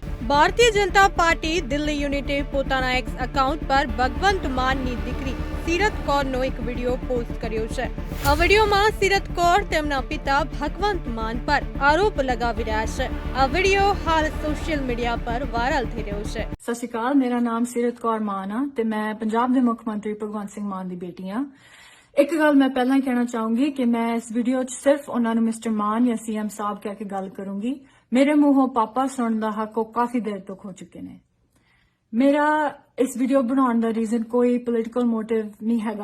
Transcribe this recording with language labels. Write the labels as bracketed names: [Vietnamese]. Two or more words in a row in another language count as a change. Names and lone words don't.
[Gujarati] ભારતીય જનતા પાર્ટી દિલ્હી યુનિટે પોતાના એક્સ એકાઉન્ટ પર ભગવંત માનની દીકરી સીરત કૌરનો એક વિડીયો પોસ્ટ કર્યો છે. આ વિડીયોમાં સીરત કૌર તેમના પિતા ભગવંત માન પર આરોપ લગાવી રહ્યા છે. આ વિડીયો હાલ સોશિયલ મીડિયા પર ਵਾਇਰਲ થઈ રહ્યો છે. [Punjabi] ਸਤਿ ਸ਼੍ਰੀ ਅਕਾਲ, ਮੇਰਾ ਨਾਮ ਸੀਰਤ ਕੌਰ ਮਾਨ ਆ ਤੇ ਮੈਂ ਪੰਜਾਬ ਦੇ ਮੁੱਖ ਮੰਤਰੀ ਭਗਵੰਤ ਸਿੰਘ ਮਾਨ ਦੀ ਬੇਟੀ ਆ. ਇੱਕ ਗੱਲ ਮੈਂ ਪਹਿਲਾਂ ਹੀ ਕਹਿਣਾ ਚਾਹੂੰਗੀ ਕਿ ਮੈਂ ਇਸ ਵੀਡੀਓ 'ਚ ਸਿਰਫ ਉਹਨਾਂ ਨੂੰ ਮਿਸਟਰ ਮਾਨ ਜਾਂ ਸੀਐਮ ਸਾਹਿਬ ਕਹਿ ਕੇ ਗੱਲ ਕਰੂੰਗੀ. ਮੇਰੇ ਮੂੰਹੋਂ ਪਾਪਾ ਸੁਣਨ ਦਾ ਹੱਕ ਉਹ ਕਾਫੀ ਦੇਰ ਤੋਂ ਖੋ ਚੁੱਕੇ ਨੇ. ਮੇਰਾ ਇਸ ਵੀਡੀਓ ਬਣਾਉਣ ਦਾ ਰੀਜ਼ਨ ਕੋਈ [English] political motive [Punjabi] ਨਹੀਂ ਹੈਗਾ.